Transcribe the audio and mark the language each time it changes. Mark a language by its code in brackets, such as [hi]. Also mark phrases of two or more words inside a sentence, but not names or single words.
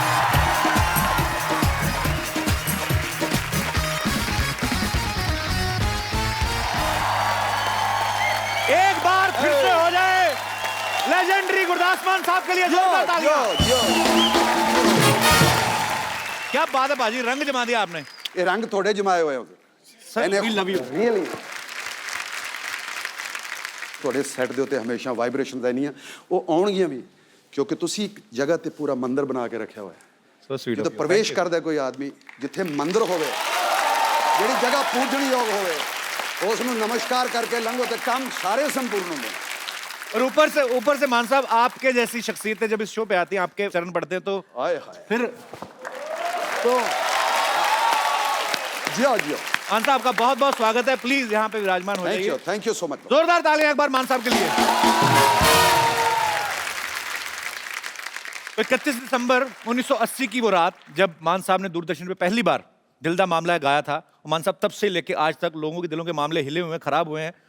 [hi] एक बार फिर से हो जाए लेजेंडरी गुरदास मान साहब के लिए जोरदार तालियां। क्या बात है बाजी, रंग जमा दिया आपने। ये रंग थोड़े जमाए हुए हो सर, [en] we love you। [pa] रियली ਤੁਹਾਡੇ ਸੈੱਟ ਦੇ ਉੱਤੇ ਹਮੇਸ਼ਾ ਵਾਈਬ੍ਰੇਸ਼ਨ ਰਹਿਣੀਆਂ, ਉਹ ਆਉਣਗੀਆਂ ਵੀ ਕਿਉਂਕਿ ਤੁਸੀਂ ਇੱਕ ਜਗ੍ਹਾ ਤੇ ਪੂਰਾ ਮੰਦਿਰ ਬਣਾ ਕੇ ਰੱਖਿਆ ਹੋਇਆ ਹੈ। [en] So sweet [pa] ਜਦੋਂ [en] of you। [pa] ਪ੍ਰਵੇਸ਼ ਕਰਦਾ ਕੋਈ ਆਦਮੀ ਜਿੱਥੇ ਮੰਦਿਰ ਹੋਵੇ, ਜਿਹੜੀ ਜਗ੍ਹਾ ਪੂਜਣਯੋਗ ਹੋਵੇ, ਉਸ ਨੂੰ ਨਮਸਕਾਰ ਕਰਕੇ ਲੰਘੋ ਤੇ ਕੰਮ ਸਾਰੇ ਸੰਪੂर्ण ਹੁੰਦੇ ਨੇ। [hi] और ऊपर से मान साहब आपके जैसी शख्सियतें जब इस शो पे आती हैं, आपके चरण पड़ते हैं, तो [pa] ਹਾਏ ਹਾਏ [hi] फिर तो जियो जियो। मान साहब का बहुत बहुत स्वागत है। प्लीज यहाँ पे विराजमान हो जाइए। [en] thank you so much. [hi] जोरदार तालियां एक बार मान साहब के लिए। 31 दिसंबर 1980 की वो रात जब मान साहब ने दूरदर्शन पे पहली बार दिल दा मामला गाया था, और मान साहब तब से लेके आज तक लोगों के दिलों के मामले हिले हुए हैं, खराब हुए हैं।